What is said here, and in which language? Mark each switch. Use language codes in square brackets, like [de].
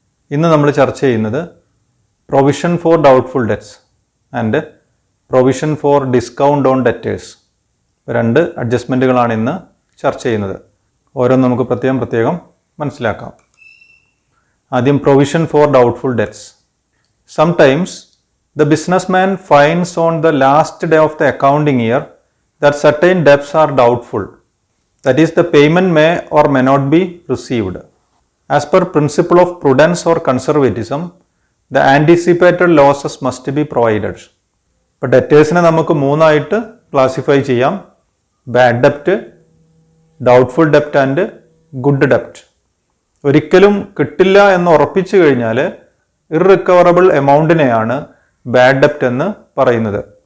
[ml] ഇന്ന് നമ്മൾ ചർച്ച ചെയ്യുന്നത് provision for doubtful debts and provision for discount on debtors. 2 അഡ്ജസ്റ്റ്മെൻറ്റുകളാണ് ഇന്ന് ചർച്ച ചെയ്യുന്നത്. ഓരോന്നും നമുക്ക് പ്രത്യേകം മനസ്സിലാക്കാം. ആദ്യം provision for doubtful debts. [en] Sometimes the businessman finds on the last day of the accounting year that certain debts are doubtful. That is, the payment may or may not be received. As per principle of prudence or conservatism, the anticipated losses must be provided. [ml] ഇപ്പോൾ ഡെറ്റേഴ്സിനെ നമുക്ക് 3 ആയിട്ട് classify ചെയ്യാം: bad ഡെപ്റ്റ്, doubtful ഡെപ്റ്റ് and good ഡെപ്റ്റ്. ഒരിക്കലും കിട്ടില്ല എന്ന് ഉറപ്പിച്ചു കഴിഞ്ഞാൽ ഇർറിക്കവറബിൾ എമൗണ്ടിനെയാണ് bad ഡെപ്റ്റ് എന്ന് പറയുന്നത്.